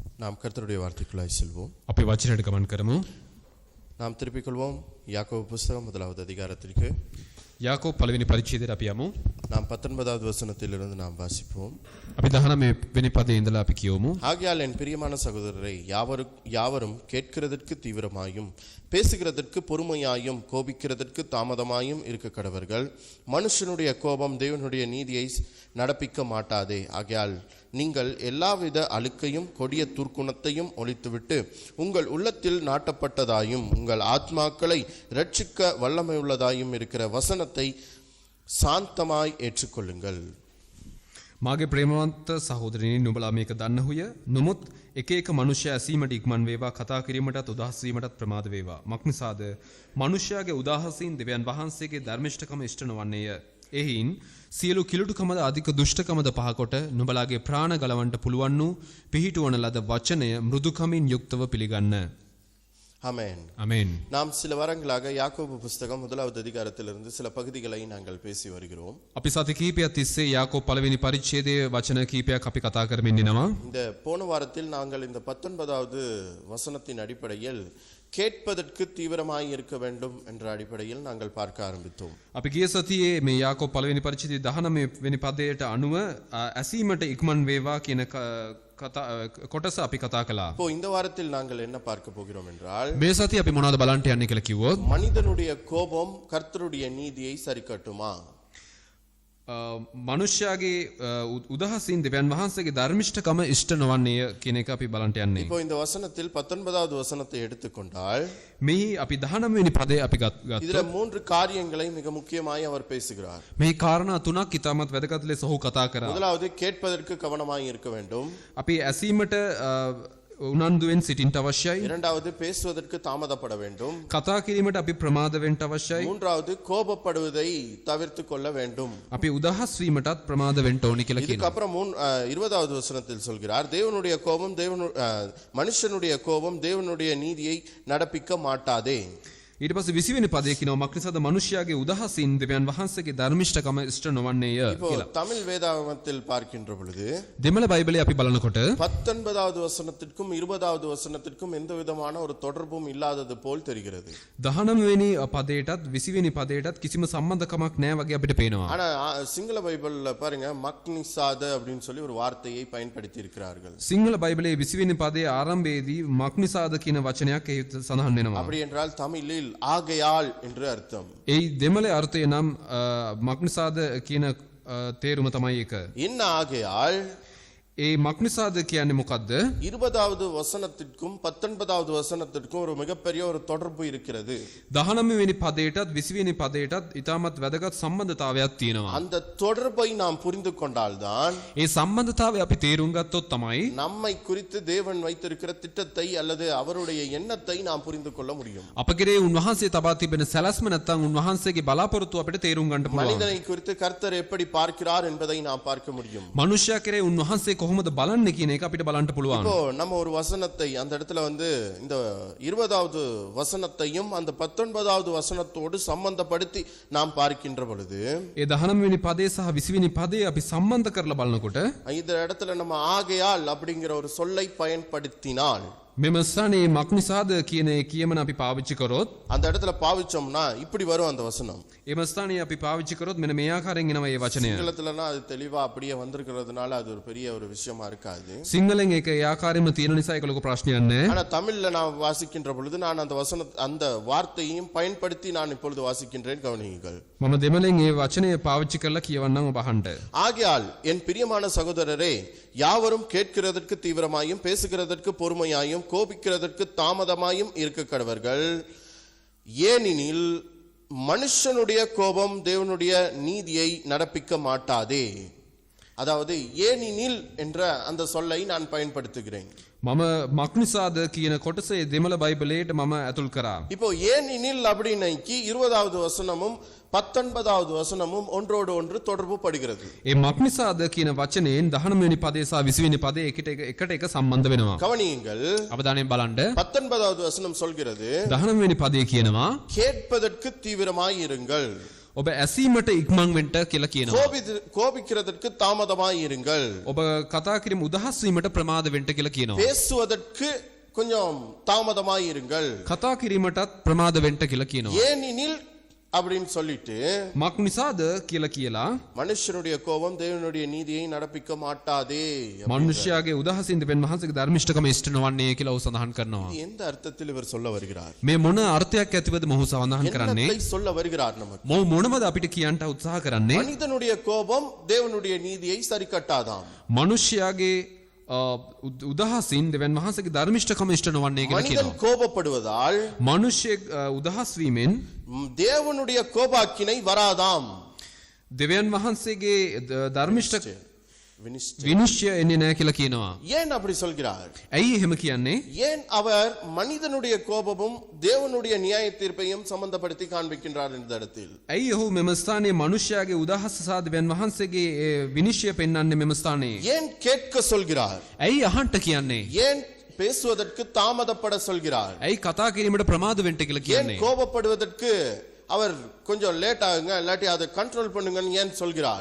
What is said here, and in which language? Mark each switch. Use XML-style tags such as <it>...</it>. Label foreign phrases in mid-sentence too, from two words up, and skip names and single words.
<ta>நாம் கர்த்தருடைய வார்த்தைக்குள்ளாய் செல்வோம்.</ta> <si>අපි වචනයට ගමන් කරමු.</si> <ta>நாம் திருப்பிக் கொள்வோம் யாக்கோபு புஸ்தகம் 1வது அதிகாரத்திற்கு.</ta> <si>යාකෝබ් පළවෙනි පරිච්ඡේදයට අපි යමු.</si> <ta>நாம் 19வது வசனத்திலிருந்து நாம் வாசிப்போம்.</ta> <si>අපි 19 වෙනි පදයේ ඉඳලා අපි කියවමු.</si> <ta>ஆகையால் என் பிரியமான சகோதரரை யாவரும் கேட்கிறதற்கு தீவிரமாயும் பேசுகிறதற்கு பொறுமையாயும் கோபிக்கிறதற்கு தாமதமாயும் இருக்க கடவர்கள். மனுஷனுடைய கோபம் தேவனுடைய நீதியை நடப்பிக்க மாட்டாதே. ஆகையால் நீங்கள் எல்லாவித அழுக்கையும் கொடிய துர்க்குணத்தையும் ஒழித்துவிட்டு உங்கள் உள்ளத்தில் நாட்டப்பட்டதாயும் உங்கள் ஆத்மாக்களை இரட்சிக்க வல்லமையுள்ளதாயும் இருக்கிற வசனத்தை சாந்தமாய் ஏற்றுக்கொள்ளுங்கள்.</ta> <si>මාගේ ප්‍රේමවන්ත සහෝදරයනි, නුඹලා මේක දන්නහුය. නමුත් එක එක මනුෂ්‍යයා ඇසීමට ඉක්මන් වේවා, කතා කිරීමටත් උදාහස් වීමටත් ප්‍රමාද වේවා. මක්නිසාද මනුෂ්‍යයාගේ උදාහසින් දෙවියන් වහන්සේගේ ධර්මිෂ්ඨකම ඉෂ්ට නොවන්නේය. එහින් සියලු කිලුටුකමද අධික දුෂ්ටකමද පහකොට නුඹලාගේ ප්‍රාණ ගලවන්නට පුළුවන් වූ පිහිටුවන ලද වචනය මෘදුකමින් යුක්තව පිළිගන්න.</si> <ta>ஆமென். ஆமென். நாம் சில வாரங்களாக யாக்கோபு புஸ்தகம் 1வது அதிகாரத்திலிருந்து சில பகுதிகளை நாங்கள் பேசி வருகிறோம்.</ta> <si>අපි සති කීපයක් තිස්සේ යාකෝබ් පළවෙනි පරිච්ඡේදයේ වචන කීපයක් අපි කතා කරමින් ඉනවා.</si> <ta>இந்த போன வாரத்தில் நாங்கள் இந்த 19வது வசனத்தின் அடிப்படையில் கேட்பதற்கு தீவிரமாய் இருக்க வேண்டும் என்ற அடிப்படையில் நாங்கள் பார்க்க ஆரம்பித்தோம்.</ta> <si>අපි ගිය සතියේ මේ යාකෝබ් පළවෙනි පරිච්ඡේදයේ 19 වෙනි පදයට අනුව ඇසීමට ඉක්මන් වේවා කියන කොටස අපි කතා කළා.</si> <ta>இப்போ இந்த வாரத்தில் நாங்கள் என்ன பார்க்க போகிறோம் என்றால்,</ta> <si>මේ සතියේ අපි මොනවද බලන්න යන්නේ කියලා කිව්වොත්,</si> <ta>மனிதனுடைய கோபம் கர்த்தருடைய நீதியை சரிக்கட்டுமா?</ta> <si>මනුෂ්‍යයාගේ උදහසින් දෙවියන් වහන්සේගේ ධර්මිෂ්ඨකම ඉෂ්ට නොවන්නේය කියන එක අපි බලන්න යන්නේ.</si> <ta>இப்போ இந்த வசனத்தில் 19வது வசனத்தை எடுத்துக்கொண்டால்,</ta> <si>මෙහි අපි 19 වෙනි පදේ අපි ගත්තා.</si> <ta>இதுல 3 காரியங்களை மிக முக்கியமாய் அவர் பேசுகிறார்.</ta> <si>මේ කාරණා තුනක් ඉතාමත් වැදගත් ලෙස ඔහු කතා කරා.</si> <ta>முதலாவது கேட்பதற்கு கவனமாய் இருக்க வேண்டும்.</ta> <si>අපි ඇසීමට උනන්දුවෙන් සිටින්න අවශ්‍යයි.</si> <ta>இரண்டாவது பேசுவதற்கு தாமதப்பட வேண்டும்.</ta> <si>කතා කිරීමට අපි ප්‍රමාද වෙන්න අවශ්‍යයි.</si> <ta>மூன்றாவது கோபப்படுவதை தவிர்த்து கொள்ள வேண்டும்.</ta> <si>අපි උදහස් වීමටත් ප්‍රමාද වෙන්න ඕනි කියලා කියනවා.</si> <ta>இதுக்கு அப்புறம் 20வது வசனத்தில் சொல்கிறார், தேவனுடைய கோபம் மனுஷனுடைய கோபம் தேவனுடைய நீதியை நடப்பிக்க மாட்டாதே.</ta> <si>ඊට පස්සේ 20 වෙනි පදයේ කියනවා, මක්නිසාද මනුෂ්‍යයාගේ උදහසින් දෙවියන් වහන්සේගේ ධර්මිෂ්ඨකම ඉෂ්ට නොවන්නේය කියලා.</si> <ta>தமிழ் வேதாகமத்தில் பார்க்கின்ற பொழுது</ta> <si>දෙමළ බයිබලයේ අපි බලනකොට</si> <ta>19வது வசனத்திற்கும் 20வது வசனத்திற்கும் எந்த விதமான ஒரு தொடர்பும் இல்லாதது போல் தெரிகிறது.</ta> <si>19 වෙනි පදයටත් 20 වෙනி පදයටත් කිසිම සම්බන්ධකමක් නැහැ වගේ අපිට පේනවා.</si> <ta>ஆனா சிங்கள பைபிள்ல பாருங்க, மக்னிசாத அப்படின்னு சொல்லி ஒரு வார்த்தையை பயன்படுத்தி இருக்கிறார்கள்.</ta> <si>සිංහල බයිබලයේ 20 වෙනි පදයේ ආරම්භයේදී මක්නිසාද කියන වචනයක් එහි සඳහන් වෙනවා.</si> <ta>அப்படி என்றால் தமிழில் ஆகையால் என்று அர்த்தம்.</ta> <si>ඒ දෙමළේ අර්ථය නම් මක්නිසාද කියන තේරුම තමයි එක.</si> <ta>என்ன ஆகையால்?</ta> <si>ඒ මක්නිසාද කියන්නේ මොකද්ද?</si> <ta>20வது வசனத்திற்கும் 19வது வசனத்திற்கும் ஒரு மிகப்பெரிய ஒரு தொடர்பு இருக்கிறது.</ta> <si>19 වෙනි පදයටත් 20 වෙනි පදයටත් ඉතාමත් වැදගත් සම්බන්ධතාවයක් තියෙනවා.</si> <ta>அந்த தொடர்பை நாம் புரிந்து கொண்டால்தான்,</ta> <si>ඒ සම්බන්ධතාවය අපි තේරුම් ගත්තොත් තමයි</si> <ta>நம்மை குறித்து தேவன் வைத்திருக்கிற திட்டத்தை அல்லது அவருடைய எண்ணத்தை நாம் புரிந்து கொள்ள முடியும்.</ta> <si>අපගේ උන්වහන්සේ තබා තිබෙන සැලැස්ම නැත්නම් උන්වහන්සේගේ බලාපොරොත්තු අපිට තේරුම් ගන්න පුළුවන්.</si> <ta>மனிதனை குறித்து கர்த்தர் எப்படி பார்க்கிறார் என்பதை நாம் பார்க்க முடியும்.</ta> <si>මනුෂ්‍යයා කෙරේ උන්වහන්සේ කොහොමද බලන්නේ කියන එක අපිට බලන්න පුළුවන්.</si> <ta>இப்போ நம்ம ஒரு வசனத்தை அந்த இடத்துல இந்த 20வது வசனத்தையும் அந்த 19வது வசனத்தோடு சம்பந்தப்படுத்தி நாம் பார்க்கின்ற பொழுது,</ta> <si>ඒ 19 වෙනි පදේ සහ 20 වෙනි පදේ අපි සම්බන්ධ කරලා බලනකොට</si> <ta>இந்த இடத்துல நம்ம ஆகையால் அப்படிங்கிற ஒரு சொல்லை பயன்படுத்தினால்,</ta> <si>මෙම ස්ථානයේ මක්නිසාද කියන කියමන අපි පාවිච්චි කරොත්,</si> <ta>அந்த இடத்துல பாவிச்சோம்னா இப்படி வரும் அந்த வசனம்.</ta> <si>එම ස්ථානයේ අපි පාවිච්චි කරොත් මෙන්න මේ ආකාරයෙන් එනවා මේ වචනය.</si> <ta>சிங்களத்துலனா அது தெளிவா அப்படியே வந்திருக்கிறதுனால அது ஒரு பெரிய ஒரு விஷயமா இருக்காது.</ta> <si>සිංහලෙන් ඒක ඒ ආකාරයෙන්ම තියෙන නිසා ඒක ලොකු ප්‍රශ්නයක් නෑ.</si> <ta>ஆனா தமிழ்ல நான் வாசிக்கின்ற பொழுது நான் அந்த வார்த்தையையும் பயன்படுத்தி நான் இப்பொழுது வாசிக்கின்றேன், கவனியுங்கள்.</ta> <si>මම දෙමළෙන් ඒ වචනය පාවිච්චි කරලා කියවන්නම් ඔබ අහන්න.</si> <ta>ஆகையால் என் பிரியமான சகோதரரே, யாவரும் கேட்கிறதற்கு தீவிரமாயும் பேசுகிறதற்கு பொறுமையாயும் கோபிக்கிறதற்கு தாமதமாயும் இருக்க கடவர்கள். ஏனெனில் மனுஷனுடைய கோபம் தேவனுடைய நீதியை நடப்பிக்க மாட்டாதே. அதாவது ஏனெனில் என்ற அந்த சொல்லை நான் பயன்படுத்துகிறேன்.</ta> <si>මම මක්නිසාද කියන කොටසේ දෙමළ බයිබලයට මම ඇතුල් කරා.</si> <ta>இப்போ ஏனெனில் அப்படின்னைக்கு 20வது வசனமும் 19வது வசனமும் ஒன்றோடு ஒன்று தொடர்பு படுகிறது.</ta> <si>ඒ මක්නිසාද කියන වචනයෙන් 19 වෙනි පදේ සහ 20 වෙනි පදේ එකට එක සම්බන්ධ වෙනවා.</si> <ta>கவனியுங்கள்.</ta> <si>අවධානයෙන් බලන්න.</si> <ta>19வது வசனம் சொல்கிறது,</ta> <si>19 වෙනි පදේ කියනවා,</si> <ta>கேட்பதற்கு தீவிரமாய் இருங்கள்.</ta> <si>ඔබ ඇසීමට ඉක්මන් වෙන්න කියලා කියනවා.</si> <ta>கோபிக்கிறதற்கு தாமதமாய் இருங்கள்.</ta> <si>ඔබ කතා කිරීම උදහස් වීමට ප්‍රමාද වෙන්න කියලා කියනවා.</si> <ta>பேசுவதற்கு கொஞ்சம் தாமதமாய் இருங்கள்.</ta> <si>කතා කිරීමටත් ප්‍රමාද වෙන්න කියලා කියනවා.</si> <ta>ஏனெனில் அப்படின்னு சொல்லிட்டு</ta> <si>මක් නිසාද කියලා</si> <ta>மனுஷனுடைய கோபம் தேவனுடைய நீதியை நடப்பிக்க மாட்டாதே.</ta> <si>මනුෂ්‍යයාගේ උදහසින් දෙවියන් වහන්සේගේ ධර්මිෂ්ඨකම ඉෂ්ට නොවන්නේ කියලා ඔහු සඳහන් කරනවා.</si> <ta>எந்த அர்த்தத்தில் இவர் சொல்ல வருகிறார்?</ta> <si>මේ මොන අර්ථයක් ඇතිවද මොහු සඳහන් කරන්නේ?</si> <ta>என்னத்தை சொல்ல வருகிறார் நமக்கு?</ta> <si>මොනවද අපිට කියන්න උත්සාහ කරන්නේ?</si> <ta>மனிதனுடைய கோபம் தேவனுடைய நீதியை சரி கட்டாதாம்.</ta> <si>මනුෂ්‍යයාගේ උදහසින් දෙවියන් වහන්සේගේ ධර්මිෂ්ඨකම ඉෂ්ට නොවන්නේ කියලා</si> <ta>மனிதன்</ta> <si>කියනවා.</si> <ta>கோபப்படுவதால்</ta> <si>මනුෂ්‍ය උදහස් වීමෙන්</si> <ta>தேவனுடைய கோபாக்கினை வராதாம்.</ta> <si>දෙවියන් වහන්සේගේ ධර්මිෂ්ඨ විනිශ්චය එන්නේ නැහැ කියලා කියනවා.</si> <ta>ஏன் அப்படி சொல்கிறார்?</ta> <si>ඇයි එහෙම කියන්නේ?</si> <ta>ஏன் அவர் மனிதனுடைய கோபமும் தேவனுடைய நியாய தீர்ப்பையும் சம்பந்தப்படுத்தி காண்பிக்கின்றார் இந்த இடத்தில்?</ta> <si>ඇයි ඔහු මෙම ස්ථානයේ මනුෂ්‍යයාගේ උදහස සහ දෙවියන් වහන්සේගේ විනිශ්චය පෙන්වන්නේ මෙම ස්ථානයේ?</si> <ta>ஏன் கேட்க சொல்கிறார்?</ta> <si>ඇයි අහන්න කියන්නේ?</si> <ta>ஏன் பேசுவதற்கு தாமதப்பட சொல்கிறார்?</ta> <si>ඇයි කතා කිරීමට ප්‍රමාද වෙන්න කියලා</si> <ta>ஏன்</ta> <si>කියන්නේ?</si> <ta>கோபப்படுவதற்கு அவர் கொஞ்சம் லேட் ஆகுங்க இல்லாட்டி அதை கண்ட்ரோல் பண்ணுங்கன்னு ஏன் சொல்கிறார்?</ta>